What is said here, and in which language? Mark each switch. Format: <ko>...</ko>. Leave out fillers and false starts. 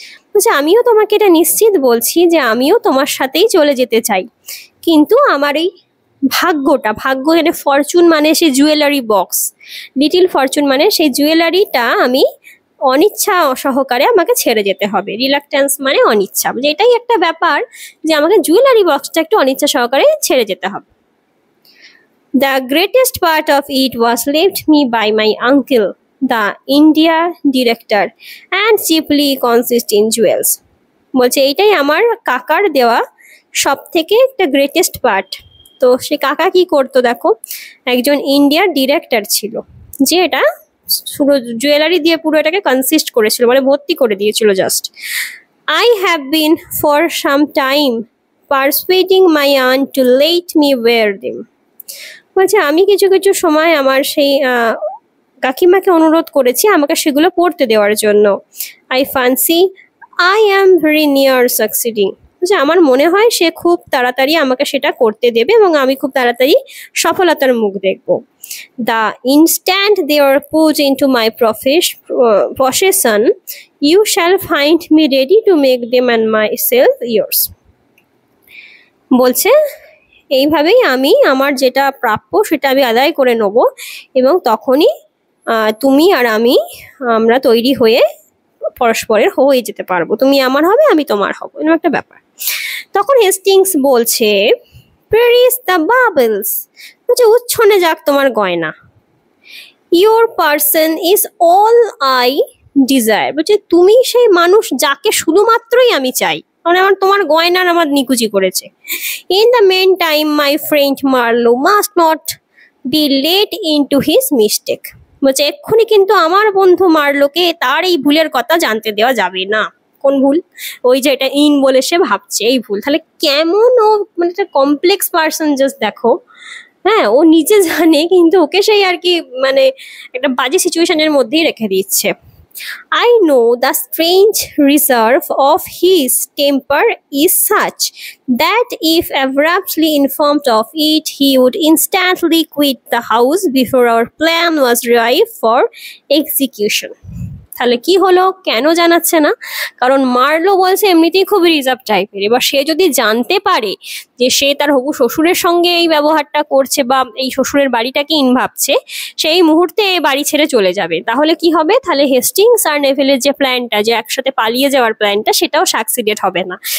<bn>বলছে আমিও তোমাকে এটা নিশ্চিত বলছি যে আমিও তোমার সাথেই চলে যেতে চাই, কিন্তু আমার এই ভাগ্য মানে ফরচুন মানে সেই জুয়েলারি বক্স, লিটিল ফরচুন মানে সেই জুয়েলারিটা আমি অনিচ্ছা সহকারে আমাকে ছেড়ে যেতে হবে। রিলাক্টেন্স মানে অনিচ্ছা, যে এটাই একটা ব্যাপার যে আমাকে জুয়েলারি বক্সটা একটু অনিচ্ছা সহকারে ছেড়ে যেতে হবে।</bn> <en>The greatest part of it was left me by my uncle, the India director, and chiefly consists in jewels.</en> <bn>বলছে এইটাই আমার কাকার দেওয়া সব থেকে একটা গ্রেটেস্ট পার্ট। তো সে কাকা কি করতো দেখো, একজন ইন্ডিয়ার ডিরেক্টর ছিল, যে এটা পুরো জুয়েলারি দিয়ে পুরো এটাকে কনসিস্ট করেছিল, মানে ভর্তি করে দিয়েছিল just.</bn> <en>I have been for some time persuading my aunt to let me wear them.</en> <bn>বলছে আমি কিছু কিছু সময় আমার সেই কাকিমাকে অনুরোধ করেছি আমাকে সেগুলো পড়তে দেওয়ার জন্য।</bn> <en>I fancy I am very near succeeding.</en> <bn>বলছে আমার মনে হয় সে খুব তাড়াতাড়ি আমাকে সেটা করতে দেবে এবং আমি খুব তাড়াতাড়ি সফলতার মুখ দেখব।</bn> <en>The instant they are put into my possession, you shall find me ready to make them and myself yours.</en> <bn>বলছে এইভাবেই আমি আমার যেটা প্রাপ্য সেটা আমি আদায় করে নেব এবং তখনই তুমি আর আমরা তৈরি হয়ে পরস্পরের হয়ে যেতে পারবো, তুমি আমার হবে আমি তোমার হব, এরকম একটা ব্যাপার। তখন হেস্টিংস বলছে,</bn> <en>perish the baubles,</en> <bn>বলছে উচ্ছনে যাক তোমার গয়না।</bn> <en>your person is all I desire,</en> <bn>বলছে তুমি সেই মানুষ যাকে শুধুমাত্রই আমি চাই, মানে তোমার গয়নার আমার নিকুচি করেছে।</bn> <en>in the mean time my friend Marlow must not be led into his mistake,</en> <bn>বলছে এক্ষুনি কিন্তু আমার বন্ধু মার্লোকে তার এই ভুলের কথা জানতে দেওয়া যাবে না। কোন ভুল? ওই যে এটা ইন বলে সে ভাবছে এই ভুল। তাহলে কেমন ও মানে একটা কমপ্লেক্স পার্সন, জাস্ট দেখো। হ্যাঁ, ও নিজে জানে কিন্তু ওকে সেই আর কি মানে একটা বাজে সিচুয়েশনের মধ্যেই রেখে দিচ্ছে।</bn> <en>I know the strange reserve of his temper is such that if abruptly informed of it, he would instantly quit the house before our plan was ripe for execution.</en> <bn>তাহলে কি হলো, কেন জানাচ্ছে না? কারণ মার্লো বলছে এমনিতেই খুব রিজার্ভ টাইপের, এবার সে যদি জানতে পারে যে সে তার হবু শ্বশুরের সঙ্গে এই ব্যবহারটা করছে বা এই শ্বশুরের বাড়িটাকে ইন ভাবছে, সেই মুহূর্তে এই বাড়ি ছেড়ে চলে যাবে। তাহলে কি হবে? তাহলে হেস্টিংস আর নেভিলের যে প্ল্যানটা, যে একসাথে পালিয়ে যাওয়ার প্ল্যানটা, সেটাও সাকসিডেড হবে না।</bn>